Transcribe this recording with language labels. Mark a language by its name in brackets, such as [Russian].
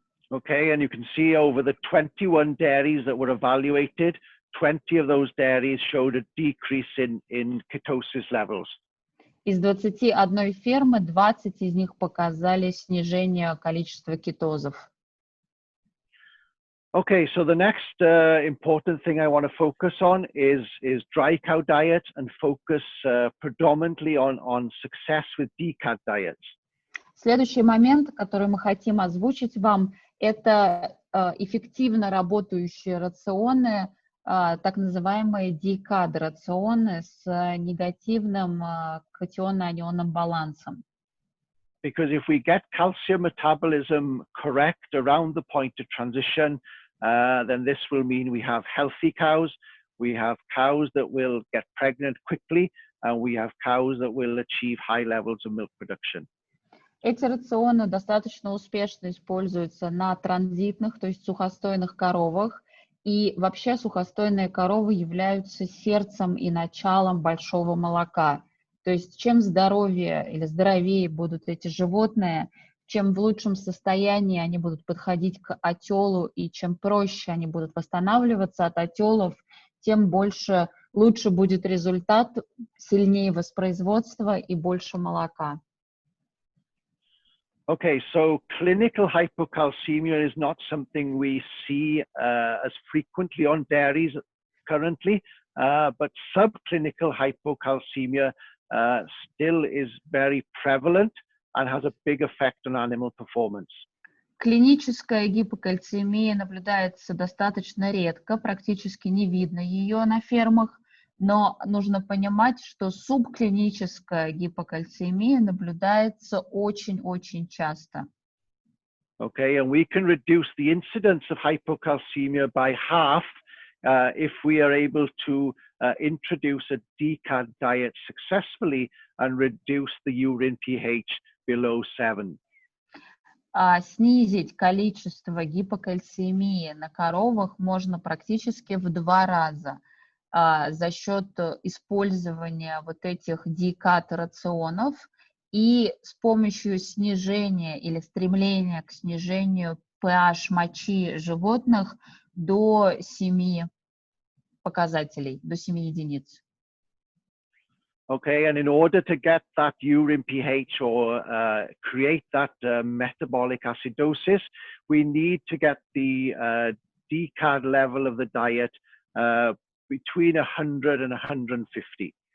[English] Okay, and you can see over the 21 dairies that were evaluated, 20 of those dairies showed a decrease in ketosis levels. [Russian] Из 21 фермы 20 из них показали снижение количества кетозов. [English] Okay, so the next important thing I want to focus on is dry cow diet and focus predominantly on success with decad diets. [Russian] Следующий момент, который мы хотим озвучить вам, это эффективно работающие рационы, так называемые decad-рационы с негативным катионно-анионным балансом. [English] Because if we get calcium metabolism correct around the point of transition, then this will mean we have healthy cows, we have cows that will get pregnant quickly, and we have cows that will achieve high levels of milk production. [Russian] Эти рационы достаточно успешно используются на транзитных, то есть сухостойных коровах, и вообще сухостойные коровы являются сердцем и началом большого молока. То есть чем здоровее или здоровее будут эти животные, чем в лучшем состоянии они будут подходить к отелу, и чем проще они будут восстанавливаться от отелов, тем лучше будет результат, сильнее воспроизводство и больше молока. [English] Okay, so clinical hypocalcemia is not something we see as frequently on dairies currently, but subclinical hypocalcemia still is very prevalent and has a big effect on animal performance. [Russian] Клиническая гипокальцемия наблюдается достаточно редко, практически не видно ее на фермах, но нужно понимать, что субклиническая гипокальцемия наблюдается очень-очень часто. [English] Okay, and we can reduce the incidence of hypocalcemia by half if we are able to introduce a decad diet successfully and reduce the urine pH below 7. [Russian] снизить количество гипокальциемии на коровах можно практически в 2 раза за счет использования вот этих дикат-рационов и с помощью снижения или стремления к снижению pH мочи животных до 7 показателей, до 7 единиц. [English] Okay, and in order to get that urine pH or create that metabolic acidosis, we need to get the DCAD level of the diet between 100 and 150.